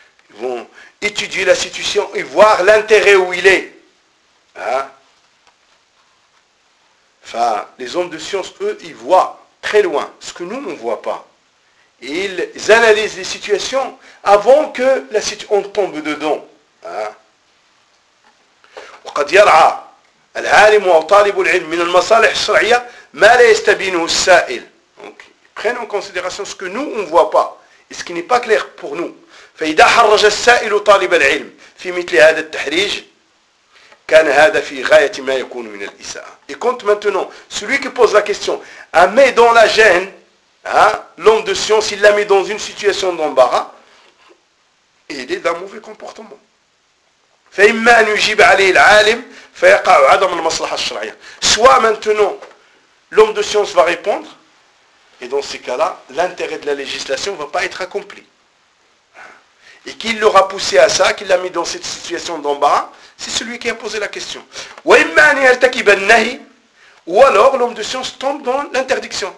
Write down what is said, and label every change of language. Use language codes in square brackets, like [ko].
[fr] Ils vont étudier la situation et voir l'intérêt où il est. Hein? Enfin, les hommes de science, eux, ils voient très loin ce que nous, on ne voit pas. Et ils analysent les situations avant que la situation tombe dedans. [ar] وقد يرعى العالم وطالب العلم من المصالح الشرعية ما لا يستبينه السائل. [fr] Donc, ils prennent en considération ce que nous, on ne voit pas et ce qui n'est pas clair pour nous. [ar] فإذا حرج السائل طالب العلم في مثل هذا التحريج كان هذا في غاية ما يكون من الإساءة. [fr] Et quand maintenant, celui qui pose la question a mis dans la gêne, hein, l'homme de science, il l'a mis dans une situation d'embarras, et il est d'un mauvais comportement. [ar] فإما أن يجيب عليه العالم فيقع عدم المصلحة الشرعية. [fr] Soit maintenant, l'homme de science va répondre, et dans ces cas-là, l'intérêt de la législation ne va pas être accompli. Et qui l'aura poussé à ça, qui l'a mis dans cette situation d'embarras, c'est celui qui a posé la question. Ou alors l'homme de science tombe dans l'interdiction.